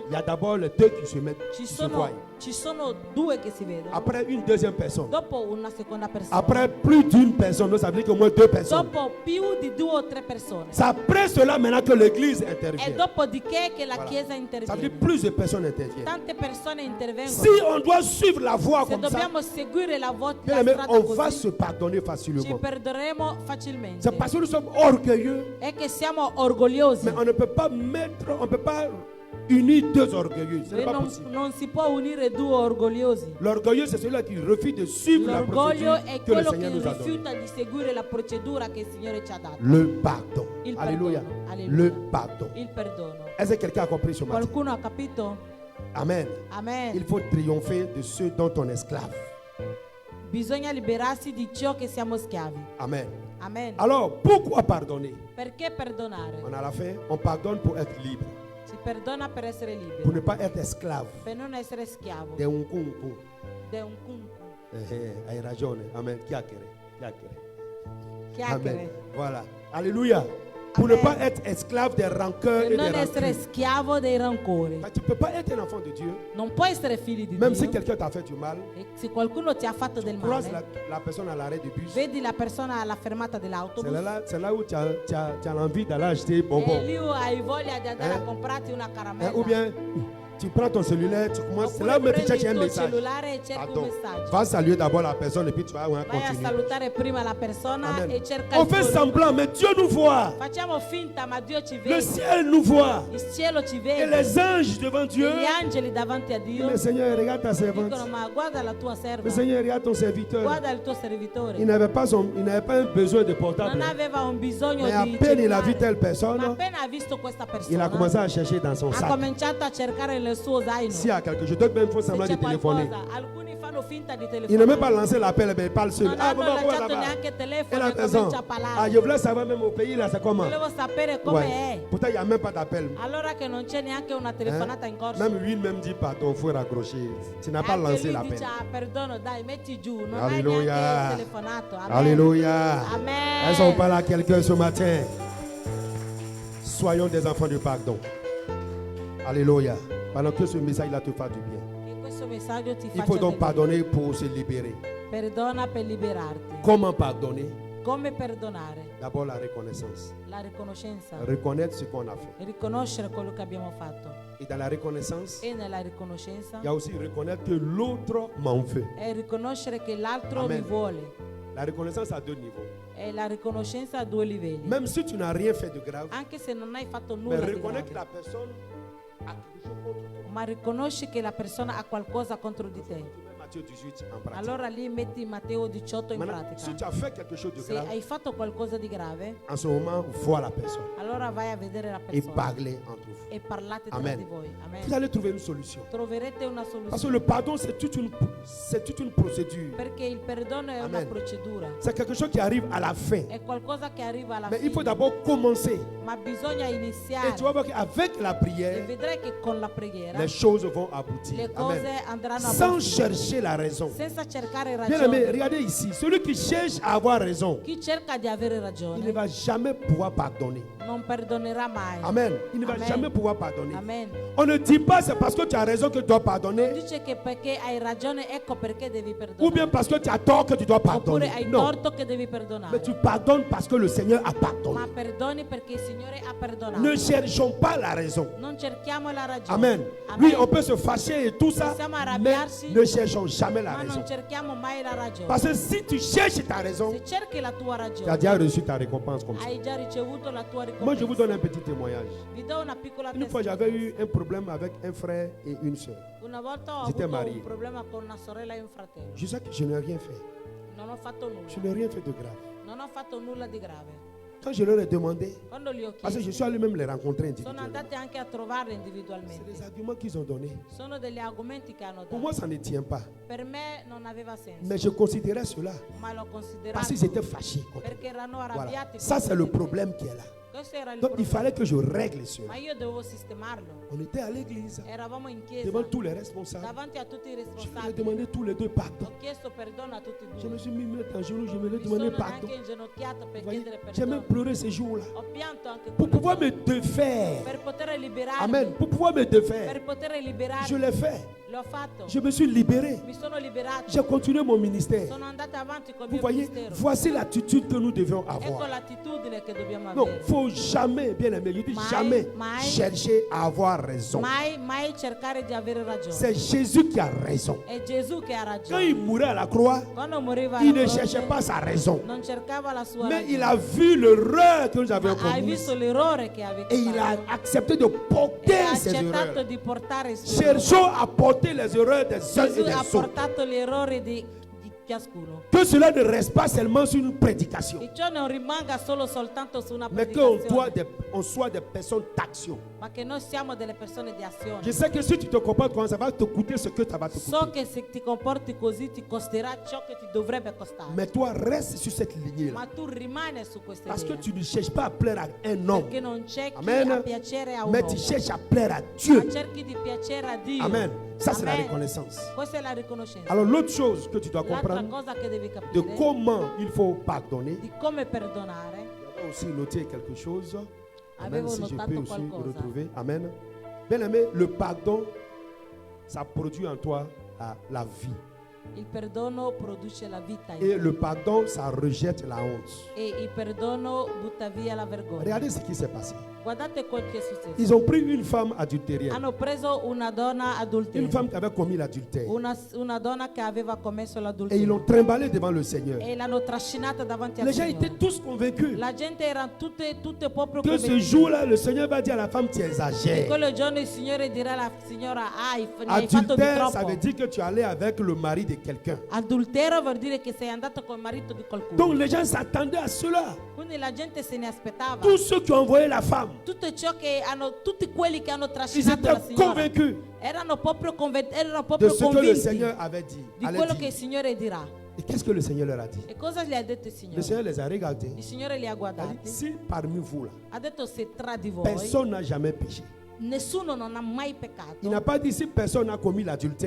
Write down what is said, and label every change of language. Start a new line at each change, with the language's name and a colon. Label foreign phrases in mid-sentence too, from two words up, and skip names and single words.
French: il y a d'abord les deux qui se mettent,
Italian: ci
French: qui se voient.
Italian: sono due che si vedono.
French: Après une deuxième personne.
Italian: Dopo una seconda persona.
French: Après plus d'une personne, ça veut dire qu'au moins deux personnes.
Italian: Dopo più di 2 o 3 persone.
French: C'est après cela maintenant que l'église
Italian: E
French: intervient.
Italian: dopodiché che la
French: Voilà.
Italian: chiesa
French: Ça veut dire
Italian: interviene.
French: plus de personnes interviennent.
Italian: Tante persone intervengono.
French: Si on doit suivre la voie
Italian: Se
French: comme ça,
Italian: dobbiamo seguire la
French: bien la aimé,
Italian: strada
French: on va
Italian: così,
French: se pardonner
Italian: ci
French: facilement.
Italian: perderemo facilmente.
French: C'est parce que nous sommes orgueilleux,
Italian: È che siamo orgogliosi.
French: mais on ne peut pas mettre, on ne peut pas unir deux orgueilleux. Ce n'est
Italian: E
French: pas
Italian: non,
French: possible.
Italian: non si può unire due orgogliosi.
French: L'orgueilleux, c'est celui qui refuse de suivre la
Italian: L'orgoglio
French: procédure
Italian: è
French: que le
Italian: quello
French: Seigneur
Italian: che
French: nous a donnée.
Italian: rifiuta di seguire la procedura che il Signore ci ha dato.
French: Le pardon.
Italian: Il
French: Alléluia.
Italian: perdono. Alléluia.
French: Le pardon.
Italian: Il perdono.
French: Est-ce que quelqu'un a compris ce matin?
Italian: Qualcuno ha capito?
French: Amen.
Italian: Amen.
French: Il faut triompher de ceux dont on est esclave.
Italian: Bisogna liberarsi di ciò che siamo schiavi.
French: Amen.
Italian: Amen.
French: Alors, pourquoi pardonner?
Italian: Perché perdonare?
French: On a la fin, on pardonne pour être libre,
Italian: Si perdona per essere
French: pour
Italian: liberi,
French: ne pas être esclave.
Italian: per non essere schiavo
French: De un kunku.
Italian: di un cunco. Hai ragione. Amen. Chiacchiere. Chiacchiere.
French: Amen. Voilà. Alléluia. Pour ne
Italian: Amen.
French: pas être esclave des rancœurs
Italian: Per
French: et
Italian: non
French: des
Italian: essere
French: rancunes.
Italian: schiavo dei rancori.
French: Tu ne peux pas être un enfant de Dieu,
Italian: Non puoi essere figli di
French: même si
Italian: Dio.
French: quelqu'un t'a fait du mal.
Italian: E se qualcuno ti ha fatto del
French: Croise
Italian: male,
French: la personne à l'arrêt du bus.
Italian: vedi la persona alla fermata
French: C'est
Italian: dell'autobus
French: là où tu as l'envie d'aller acheter
Italian: e
French: bonbons.
Italian: lì hai voglia di andare Eh? a comprarti una caramella.
French: Ou bien tu prends ton cellulaire, tu commences. C'est
Italian: Oppure
French: là où tu
Italian: prendi
French: cherches
Italian: il
French: un
Italian: tuo
French: message.
Italian: cellulare e cerchi un
French: Attends,
Italian: messaggio.
French: va saluer d'abord la personne et puis tu vas
Italian: Vai a
French: continuer.
Italian: salutare prima la persona
French: Amen.
Italian: e cerca
French: On
Italian: il
French: fait
Italian: tuo
French: semblant, mais Dieu nous voit.
Italian: Facciamo finta, ma Dio ci
French: Le
Italian: vede.
French: ciel nous voit.
Italian: Il cielo ci
French: Et
Italian: vede.
French: les anges devant Dieu.
Italian: E gli angeli davanti a Dio
French: Mais Seigneur, regarde ta servante.
Italian: dicono: ma guarda la tua serva,
French: Mais Seigneur, regarde ton serviteur.
Italian: guarda il tuo servitore.
French: Il n'avait pas un besoin de portable.
Italian: Non aveva un bisogno
French: Mais à
Italian: di
French: peine il a vu
Italian: cellulare.
French: telle
Italian: Ma
French: personne,
Italian: appena ha visto questa
French: il a
Italian: persona,
French: commencé à chercher dans son
Italian: ha
French: sac.
Italian: cominciato a cercare nel suo zaino.
French: S'il y a quelque chose, d'autres même font
Italian: Se
French: semblant de
Italian: c'è
French: téléphoner.
Italian: qualcosa, alcuni fanno finta di
French: Il n'a même pas
Italian: telefonare.
French: lancé l'appel, mais il parle seul.
Italian: Non
French: Ah,
Italian: hanno
French: maman, comment ça
Italian: lanciato
French: va?
Italian: neanche il
French: Et
Italian: telefono
French: la
Italian: e
French: personne.
Italian: comincia a
French: Ah,
Italian: parlare.
French: je voulais savoir même au pays, là, c'est comment?
Italian: Volevo sapere come
French: Ouais.
Italian: è.
French: Pourtant, il n'y a même pas d'appel.
Italian: Allora che non c'è neanche una telefonata in corso.
French: Même lui même dit, pardon, il faut raccrocher. Tu n'as pas
Italian: Anche
French: lancé
Italian: lui
French: l'appel.
Italian: dice: "Ah, perdono, dai, metti giù, non hai
French: Alléluia.
Italian: neanche telefonato."
French: Amen. Alléluia.
Italian: Amen.
French: Est-ce qu'on parle à quelqu'un ce matin? Soyons des enfants du pardon. Alléluia. Pendant que ce message-là te fasse du bien.
Italian: Che questo messaggio ti
French: Il
Italian: faccia
French: faut donc
Italian: del bene.
French: pardonner pour se libérer.
Italian: Perdona per liberarti.
French: Comment pardonner?
Italian: Come perdonare?
French: D'abord la reconnaissance.
Italian: La riconoscenza.
French: Reconnaître ce qu'on a fait.
Italian: Riconoscere quello che abbiamo fatto.
French: Et dans la reconnaissance,
Italian: E nella riconoscenza
French: il y a aussi reconnaître que l'autre m'en veut.
Italian: è riconoscere che l'altro
French: Amen.
Italian: mi vuole.
French: La reconnaissance à deux niveaux.
Italian: È la riconoscenza a due livelli.
French: Même si tu n'as rien fait de grave,
Italian: Anche se non hai fatto
French: mais
Italian: nulla di
French: reconnaître que
Italian: grave,
French: la personne a quelque chose contre toi.
Italian: ma riconosci che la persona ha qualcosa contro di te.
French: Tu mets Matthieu 18 en pratique.
Italian: Allora lì metti Matteo 18 in
French: Maintenant, si tu
Italian: pratica.
French: as fait quelque chose de
Italian: Se
French: grave,
Italian: hai fatto qualcosa di grave,
French: en ce moment, vois la personne
Italian: allora vai a vedere la
French: et
Italian: persona
French: parlez entre vous.
Italian: e parlate tra
French: Amen.
Italian: di voi.
French: Vous
Italian: Amen.
French: allez trouver une solution.
Italian: Troverete una
French: Parce que
Italian: soluzione.
French: le pardon, c'est toute une procédure.
Italian: Perché il perdono è una
French: Amen.
Italian: procedura.
French: C'est quelque chose qui arrive à la fin.
Italian: È qualcosa che arriva alla
French: Mais il faut
Italian: fine.
French: d'abord commencer.
Italian: Ma bisogna
French: Et tu vas
Italian: iniziare.
French: voir qu'avec la
Italian: E
French: prière,
Italian: vedrai che con la preghiera
French: les choses vont aboutir.
Italian: le cose
French: Amen.
Italian: andranno a
French: Sans
Italian: buon fine.
French: chercher la raison.
Italian: Senza cercare
French: Bien aimé,
Italian: ragione.
French: regardez ici. Celui qui cherche à avoir raison,
Italian: Chi cerca di avere
French: il ne
Italian: ragione
French: va jamais pouvoir pardonner.
Italian: non perdonerà mai.
French: Amen. Il ne va
Italian: Amen.
French: jamais pouvoir pardonner.
Italian: Amen.
French: On ne dit pas c'est parce que tu as raison que tu dois pardonner,
Italian: Dice che perché hai ragione, ecco perché devi
French: ou bien
Italian: perdonare.
French: parce que tu as tort que tu dois
Italian: Oppure
French: pardonner.
Italian: hai
French: Non.
Italian: torto che devi
French: Mais
Italian: perdonare.
French: tu pardonnes parce que le Seigneur a pardonné.
Italian: Ma perdoni perché il Signore ha perdonato.
French: Ne cherchons pas la raison.
Italian: Non cerchiamo la ragione.
French: Amen.
Italian: Amen.
French: Oui, on peut se fâcher et tout ça,
Italian: Possiamo
French: mais
Italian: arrabbiarsi,
French: ne cherchons jamais la
Italian: Ma
French: raison.
Italian: non cerchiamo mai la ragione.
French: Parce que si tu cherches ta raison,
Italian: Se cerchi la tua
French: tu as
Italian: ragione,
French: déjà reçu ta récompense comme ça.
Italian: hai già ricevuto la tua
French: Moi, je vous
Italian: ricompensa.
French: donne un petit témoignage.
Italian: Vi do una piccola
French: Une fois, j'avais eu
Italian: testimonianza.
French: un problème avec un frère et une soeur.
Italian: Una volta ho
French: J'étais
Italian: avuto
French: marié.
Italian: un problema con una sorella e un fratello.
French: Je sais que je n'ai rien fait.
Italian: Non ho fatto nulla.
French: Je n'ai rien fait de grave.
Italian: Non ho fatto nulla di grave.
French: Quand je leur ai demandé,
Italian: Quando li ho
French: parce que je
Italian: chiesti,
French: suis allé même les rencontrer
Italian: sono
French: individuellement,
Italian: andati anche a trovarli
French: c'est
Italian: individualmente.
French: les arguments qu'ils ont donnés.
Italian: Sono degli argomenti che hanno
French: Pour moi,
Italian: dato.
French: ça ne tient pas.
Italian: Per me non aveva senso,
French: Mais je considérais cela
Italian: ma l'ho
French: parce
Italian: considerato
French: qu'ils étaient fâchés contre moi.
Italian: perché erano
French: Voilà.
Italian: arrabbiati.
French: Ça,
Italian: contro
French: c'est le
Italian: di me.
French: problème qui est là.
Italian: Questo era il
French: Donc, il
Italian: problema.
French: fallait que je règle cela.
Italian: Ma io dovevo sistemarlo.
French: On était à l'église,
Italian: Eravamo in chiesa,
French: devant tous les responsables.
Italian: davanti a tutti i
French: Je leur ai
Italian: responsabili.
French: demandé tous les deux pardon.
Italian: Ho chiesto perdono a tutti e
French: Je me
Italian: due.
French: suis mis mettre en genoux, je me
Italian: Mi
French: l'ai
Italian: sono
French: demandé pardon.
Italian: anche inginocchiato per
French: Vous voyez,
Italian: chiedere
French: j'ai même
Italian: perdono.
French: pleuré ces jours-là.
Italian: Ho pianto anche
French: Pour
Italian: quel
French: pouvoir me
Italian: giorno.
French: défaire.
Italian: Per poter liberarmi.
French: Amen. Pour pouvoir me défaire.
Italian: Per poter liberarmi.
French: Je l'ai fait.
Italian: L'ho fatto.
French: Je me suis libéré.
Italian: Mi sono liberato.
French: J'ai continué mon ministère.
Italian: Sono andata avanti con il
French: Vous
Italian: mio
French: voyez,
Italian: ministero.
French: voici l'attitude que nous devions
Italian: Ecco
French: avoir.
Italian: l'attitudine che dobbiamo
French: Non, il
Italian: avere.
French: ne faut jamais, bien aimé, je dis
Italian: Mai,
French: jamais
Italian: mai.
French: chercher à avoir raison.
Italian: Mai cercare di avere ragione.
French: C'est Jésus qui a raison.
Italian: È Gesù che ha
French: Quand il
Italian: ragione.
French: mourait à la croix,
Italian: Quando moriva
French: il
Italian: alla
French: ne
Italian: croce,
French: cherchait pas sa raison.
Italian: non cercava la sua
French: Mais il
Italian: ragione.
French: a vu l'erreur que nous avions
Italian: Ma hai
French: commise
Italian: visto l'errore che avete
French: et il a
Italian: fatto.
French: accepté de
Italian: E
French: porter
Italian: ha
French: ces
Italian: accettato
French: erreurs.
Italian: di portare su.
French: Cherchons à porter les erreurs des uns et
Italian: Gesù
French: des
Italian: ha
French: autres.
Italian: portato gli errori di ciascuno.
French: Que cela ne reste pas seulement sur une prédication,
Italian: E ciò non rimanga solo soltanto su una
French: mais qu'on
Italian: predicazione,
French: on soit des personnes d'action.
Italian: ma che noi siamo delle persone di azione.
French: Je sais que si tu te comportes comme ça va te coûter ce que ça va te
Italian: So
French: coûter.
Italian: che se ti comporti così ti costerà ciò che ti dovrebbe costare.
French: Mais toi, reste sur cette lignée-là.
Italian: Ma tu rimani su questa
French: Parce que
Italian: linea.
French: tu ne cherches pas à plaire à un homme,
Italian: Perché non c'è chi
French: Amen.
Italian: a piacere a un
French: mais
Italian: uomo,
French: tu cherches à plaire à
Italian: ma
French: Dieu.
Italian: cerchi di piacere a Dio.
French: Amen. Ça, c'est la
Italian: Amen.
French: reconnaissance.
Italian: Questa è la riconoscenza.
French: Alors, l'autre chose que tu dois
Italian: L'altra
French: comprendre,
Italian: cosa che devi
French: de
Italian: capire
French: comment il faut pardonner.
Italian: di come perdonare.
French: J'avais aussi noté quelque chose.
Italian: Amen. Avevo
French: Si je
Italian: notato
French: peux aussi
Italian: qualcosa.
French: retrouver. Amen. Bien aimé, le pardon, ça produit en toi la vie.
Italian: Il perdono produce la vita in
French: Et
Italian: te.
French: le pardon, ça rejette la honte.
Italian: E il perdono butta via la vergogna.
French: Regardez ce qui s'est passé.
Italian: Guardate quel che è successo.
French: Ils ont pris une femme adultérienne.
Italian: Hanno preso una donna
French: Une
Italian: adultera.
French: femme qui avait commis l'adultère.
Italian: Una donna che aveva commesso
French: Et ils
Italian: l'adulterio.
French: l'ont trimballée devant le Seigneur.
Italian: E l'hanno trascinata davanti al
French: Les gens
Italian: Signore.
French: étaient tous convaincus
Italian: La gente era tutte proprio
French: que ce
Italian: convinte.
French: jour-là, le Seigneur va dire à la femme, tu exagères.
Italian: Quello giorno il Signore dirà alla signora, ne hai fatto di
French: Adultère, ça
Italian: troppo.
French: veut dire que tu allais avec le mari de quelqu'un.
Italian: Adultero vuol dire che sei andato col marito di qualcuno.
French: Donc les gens s'attendaient à cela.
Italian: Quindi la gente se ne aspettava.
French: Tous ceux qui ont envoyé la femme,
Italian: Tutti quelli che hanno
French: ils
Italian: trascinato la
French: étaient
Italian: signora
French: convaincus
Italian: erano proprio
French: de ce que le
Italian: convinti
French: Seigneur avait dit.
Italian: di
French: allait
Italian: quello
French: dire.
Italian: che il Signore dirà.
French: Et qu'est-ce que le Seigneur leur a dit?
Italian: E cosa gli ha detto il
French: Le
Italian: Signore?
French: Seigneur les a regardés.
Italian: Il Signore li ha
French: Il a dit,
Italian: guardati.
French: si parmi vous là,
Italian: Ha detto se tra di voi
French: personne n'a jamais péché.
Italian: nessuno non ha mai
French: Il
Italian: peccato.
French: n'a pas dit si personne n'a commis l'adultère.